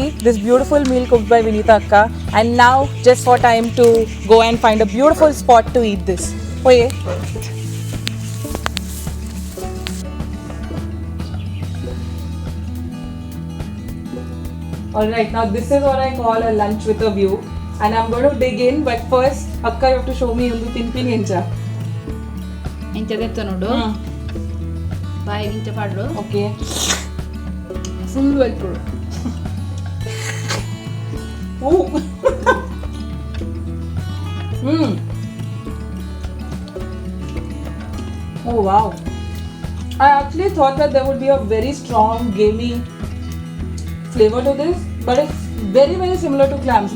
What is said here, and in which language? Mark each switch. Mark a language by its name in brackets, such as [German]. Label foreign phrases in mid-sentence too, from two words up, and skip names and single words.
[English] This beautiful meal cooked by Vinita Akka. And now just for time to go and find a beautiful spot to eat this. Oye. Alright, now this is what I call a lunch with a view. And I'm going to dig in, but first, Akka, you have to show me [Tulu] ಒಂದು ತಿನ್ಪಿನಿ ಎಂಚ. ಇಂಥದೆತ್ತ ನೋಡು ಬಾಯಿಗೆ ಇಂಥ ಪಾಡ್ರು [English] Okay. [Tulu] ಫುಲ್ ವೆಲ್ಪುಡು [English] Ooh. Oh wow. I actually thought that there would be a very strong gamey flavor to this, but it's very very similar to clams.